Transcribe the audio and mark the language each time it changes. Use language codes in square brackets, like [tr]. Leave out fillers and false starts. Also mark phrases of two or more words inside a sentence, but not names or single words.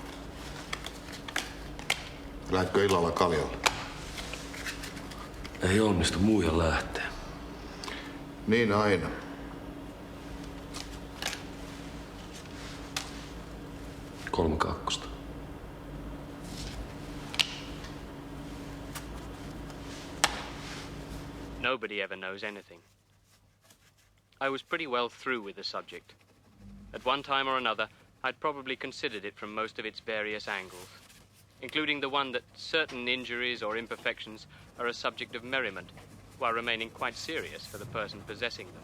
[fi] Lähdetkö illalla kaljalle? Ei onnistu muija lähteä. Niin aina. Kolme kakkosta. [en] Nobody ever knows anything. I was pretty well through with the subject. At one time or another, I'd probably considered it from most of its various angles, including the one that certain injuries or imperfections are a subject of merriment, while remaining quite serious for the person possessing them.